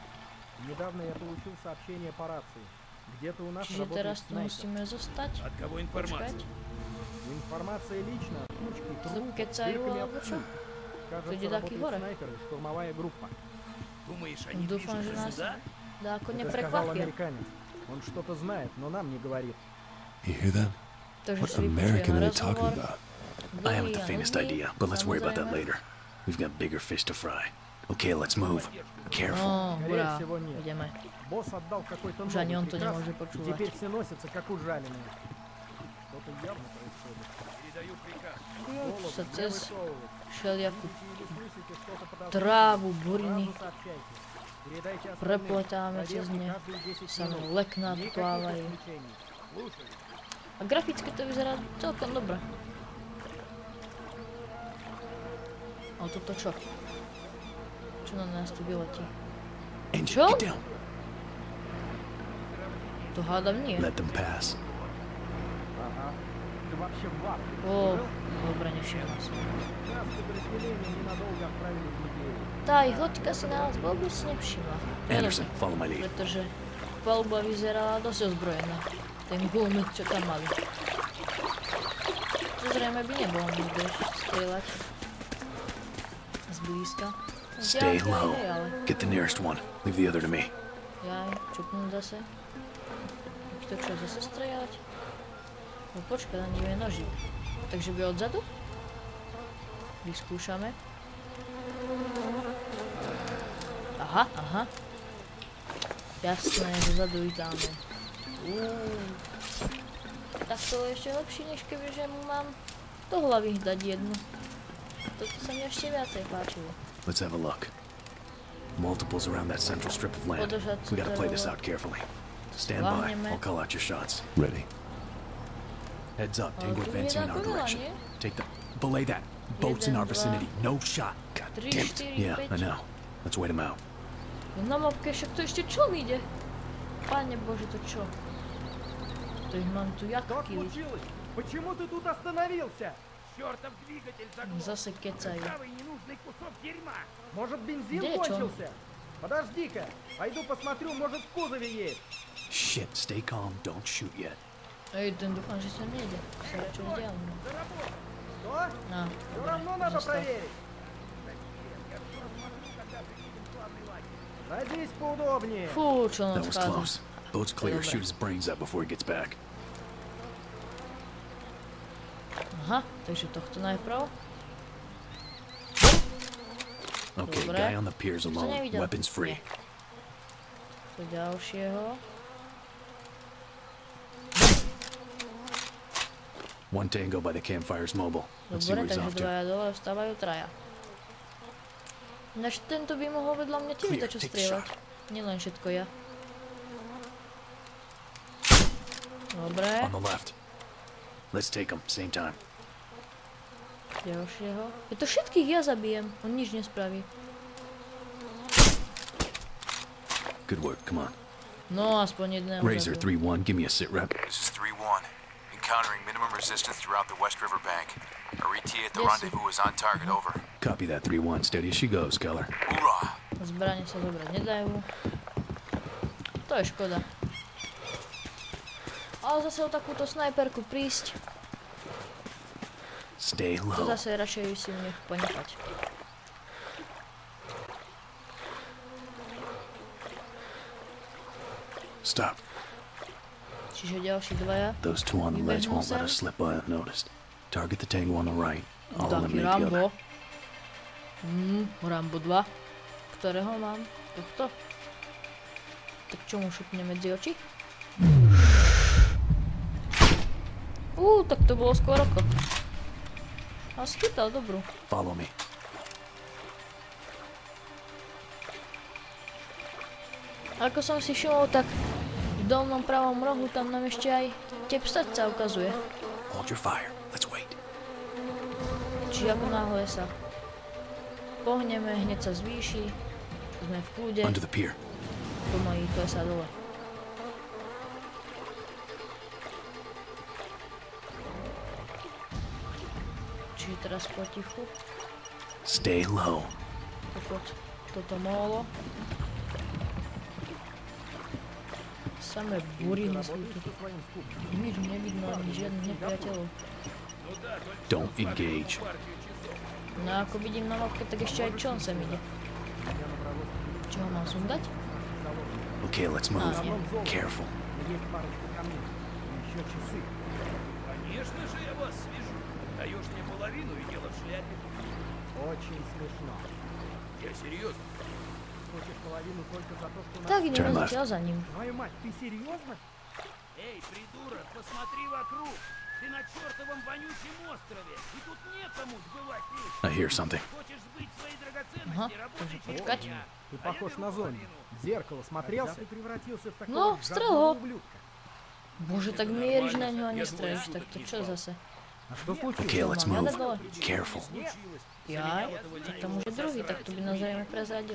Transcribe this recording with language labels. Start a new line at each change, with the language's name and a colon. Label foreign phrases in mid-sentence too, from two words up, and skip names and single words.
Slovak: Čiže teraz tu musíme zostať, počkať. Kecajú alebo čo? To ide taký hore. Dúfam, že nás dá ako neprekvapia.
English: You hear that? What American are they talking about? I haven't the faintest idea, but let's worry about that later. We've got bigger fish to fry. Okay, let's move. Careful.
Slovak: No, hurá, ideme. Už ani on to nemôže počúvať. Tu sa cez všelijakú trávu, buriny prepletáme cez ne, samé lekná plávajú. A graficky to vyzerá celkom dobre. Ale toto čo? Čo na nás tu vyletí?
English: Angel,
Slovak: Čo?
English: get down.
Slovak: To hádam nie.
English: Let them pass. О,
Slovak: dobre, nevšimla som. Tá ich loďka si nás vôbec nevšimla.
English: Anderson, follow my lead.
Slovak: Pretože paluba vyzerala dosť ozbrojená. Ten guľmyk, čo tam mali. To zrejme by nebolo nikde strieľať. Zblízka.
English: Stay low. Get the nearest one. Leave the other to me.
Slovak: Jaj, čupnúť zase. Kto čo, zase strieľať? No počkaj, na ním je noží. Takže by odzadu? Vyskúšame. Aha, aha. Jasné, zozadu vítáme. Tak to je ešte lepšie, než kebyže mu mám do hlavy dať jednu. Toto sa mi ešte viacej páčilo.
English: Let's have a look. Multiples around that central strip of land. We gotta play this out carefully. Stand by. I'll call out your shots. Ready. Heads up, Tango advancing in our direction. Take the... Belay that. Boats in our vicinity. No shot. God damn it. Yeah, I know. Let's wait him out.
Slovak: Na mapke však to ešte čo ide? Pane Bože, to čo? To ich mám tu jak kýli.
Russian: Почему ты тут остановился? Чёртов двигатель заглох.
Slovak: Zase kecajú.
Russian: Правый ненужный кусок дерьма. Может, бензин Где кончился? Подожди-ка. Пойду посмотрю, может, в кузове есть.
English: Shit, stay calm. Don't shoot yet.
Slovak: Ej, ten dúfam, že sa nejde. Sa radšej vzdialím.
Russian: Что? Á, Все
Slovak: dobre,
Russian: равно надо
Slovak: zostav.
Russian: проверить. Садись поудобнее.
Slovak: Fú, čo
English: That
Slovak: nám
English: was
Slovak: schádza.
English: close. Boat's clear.
Slovak: Dobre.
English: Shoot his brains out before he gets back.
Slovak: Aha, takže tohto najprv.
English: Okay,
Slovak: Dobre.
English: guy on the pier's
Slovak: Som to
English: alone.
Slovak: nevidel.
English: Weapons free.
Slovak: Nie. To ďalšieho.
English: One Tango by the campfire's mobile. Let's see
Slovak: Dobre,
English: where he's
Slovak: takže
English: off to.
Slovak: dvaja dole, vstávajú traja. Ináč tento by mohol vedľa mňa tiež
English: Clear,
Slovak: dačo
English: take the
Slovak: strieľať.
English: shot.
Slovak: Nielen všetko ja. Dobre,
English: On the left. Let's take him. Same time.
Slovak: ďalšieho. Je to všetkých ja zabijem, on nič nespraví.
English: Good work. Come on.
Slovak: No, aspoň jedného
English: Razor
Slovak: zabil.
English: 3-1. Give me a sit rep. This is 3-1. Encountering minimum resistance throughout the West River Bank. Our ETA at the Yes, rendezvous is on target, over. Copy that 3-1. Steady as she goes, Keller. Hoorah!
Slovak: Zbrane sa zobrať nedajú. To je škoda. Ale zase o takúto snajperku prísť,
English: Stay to low.
Slovak: zase radšej si ju nech ponechať.
English: Stop.
Slovak: Čiže ďalší dvaja.
English: Those two on the ledge won't let us slip by unnoticed. Target the Tango on the right. I'll
Slovak: Taký
English: eliminate the other.
Slovak: Rambo. Rambo 2. Ktorého mám? Tohto? Tak čo mu šupne medzi oči? Tak to bolo skoro. A schytal dobrú.
English: Follow me.
Slovak: Ako som si všimol, tak v dolnom pravom rohu tam nám ešte aj tep sa ukazuje.
English: Hold your fire. Let's wait.
Slovak: Čiže ako náhle sa pohneme, hneď sa zvýši, sme v kľude,
English: Under the pier.
Slovak: pomaly klesá dole. Čiže teraz potichu,
English: Stay low.
Slovak: pod toto molo. Samé buriny sú tu. Nič nevidno, ani žiadnych nepriateľov.
English: Don't engage.
Slovak: No ako vidím na mapke, tak ešte aj čon sem ide. Čo ho mám sundať?
English: Okay, let's move.
Slovak: nie.
English: Careful.
Russian: Есть парочка камней. Еще часы. Конечно же я вас свяжу. Даешь мне половину и дело в шляпе. Очень смешно. Я серьезно. Хочешь половину только за то, что...
Slovak: Tak ideme
English: Turn left.
Slovak: zatiaľ za ním.
Russian: Твою мать, ты серьезно? Эй, придурок, посмотри вокруг. Ты на чертовом вонючем острове. И тут некому сбывать вещи.
English: I hear something.
Russian: Хочешь сбыть свои
Slovak: Ага,
Russian: драгоценности,
Slovak: takže
Russian: работай
Slovak: počkať.
Russian: сегодня. Ты похож на зомби. В зеркало смотрелся? Когда ты превратился в такого
Slovak: No,
Russian: жадного
Slovak: strel ho.
Russian: ублюдка?
Slovak: Bože, tak mieríš na ňo a nestrelíš, tak to čo zase?
Russian: Что случилось?
English: Okay, let's move.
Russian: Надо было.
English: Careful.
Slovak: Jaj, tak to môže druhý, tak to by nás zrejme prezradilo.